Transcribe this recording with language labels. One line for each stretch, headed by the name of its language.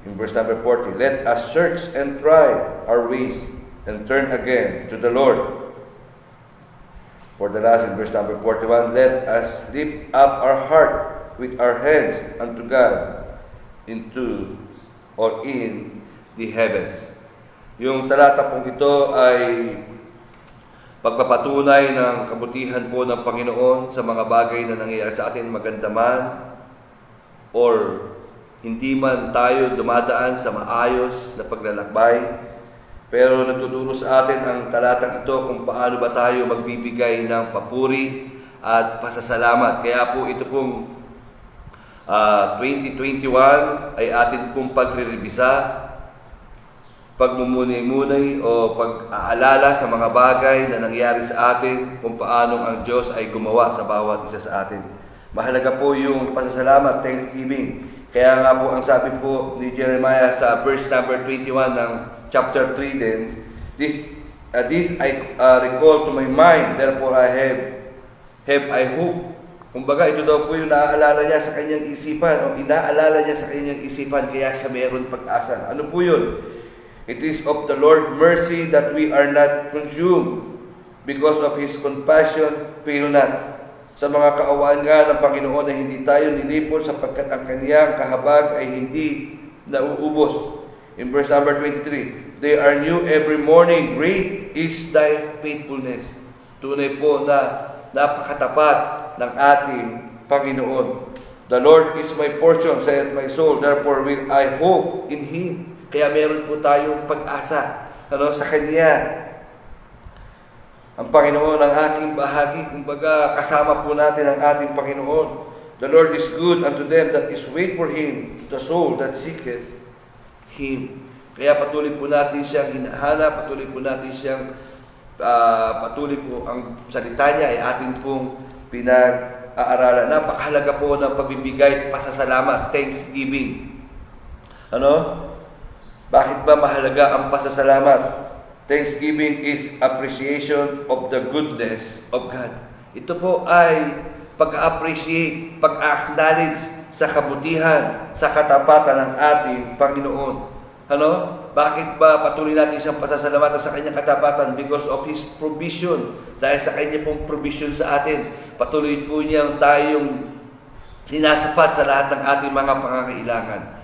English: In verse number 40, let us search and try our ways, and turn again to the Lord. For the last, in verse number 41, let us lift up our heart with our hands unto God into or in the heavens.
Filipino: Yung talata pong ito ay pagpapatunay ng kabutihan po ng Panginoon sa mga bagay na nangyayari sa atin, maganda man or hindi man tayo dumadaan sa maayos na paglalakbay. Pero nagtuturo sa atin ang talatang ito kung paano ba tayo magbibigay ng papuri at pasasalamat. Kaya po ito pong 2021 ay atin pong pagre-revisa, pagmumunay-munay o pag-aalala sa mga bagay na nangyari sa atin, kung paano ang Diyos ay gumawa sa bawat isa sa atin. Mahalaga po yung pasasalamat, thanksgiving. Kaya nga po ang sabi po ni Jeremiah sa verse number 21 ng chapter 3 din,
English: this I recall to my mind, therefore I have hope.
Filipino: Kumbaga, ito daw po yung naaalala niya sa kanyang isipan o inaalala niya sa kanyang isipan, kaya siya mayroon pag-asa. Ano po yun?
English: It is of the Lord mercy that we are not consumed, because of His compassion fail not.
Filipino: Sa mga kaawaan nga ng Panginoon na hindi tayo nilipon, sapagkat ang kaniyang kahabag ay hindi nauubos.
English: In verse number 23, they are new every morning, great is thy faithfulness.
Filipino: Tunay po na napakatapat ng ating Panginoon.
English: The Lord is my portion, saith my soul, therefore will I hope in Him.
Filipino: Kaya meron po tayong pag-asa sa Kanya. Ang Panginoon ang aking bahagi, kumbaga kasama po natin ang ating Panginoon.
English: The Lord is good unto them that is wait for Him, to the soul that seeketh Him.
Filipino: Kaya patuloy po natin siyang hinahanap, patuloy po natin siyang, patuloy po ang salita niya ay atin pong pinag-aaralan. Napakahalaga po ng pagbibigay, pasasalamat, thanksgiving. Bakit ba mahalaga ang pasasalamat?
English: Thanksgiving is appreciation of the goodness of God.
Filipino: Ito po ay pag-appreciate, pag-acknowledge sa kabutihan, sa katapatan ng ating Panginoon. Bakit ba patuloy natin siyang pasasalamatan sa kanyang katapatan?
English: Because of His provision.
Filipino: Dahil sa kanya pong provision sa atin, patuloy po niyang tayong sinasapat sa lahat ng ating mga pangangailangan.